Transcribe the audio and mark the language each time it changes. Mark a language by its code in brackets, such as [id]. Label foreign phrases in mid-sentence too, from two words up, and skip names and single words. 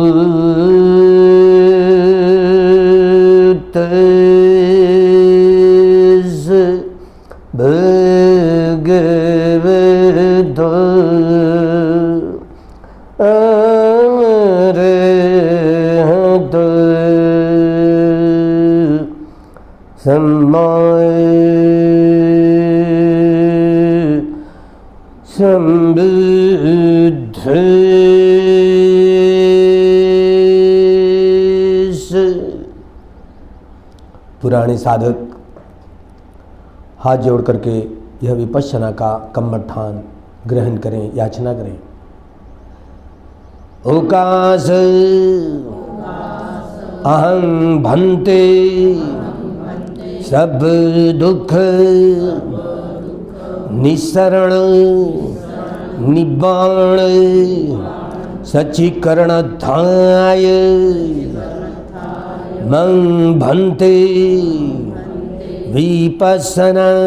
[pi] तस्सै भगवतो अरहतो सम्मा संबुद्धस्स। [hi] पुराने साधक हाथ जोड़ करके यह विपश्यना का कम्मठान ग्रहण करें, याचना करें। [pi] ओकास अहं भन्ते सब दुख निस्सरण निब्बाण सच्चीकरणत्थाय मं भन्ते विपश्यना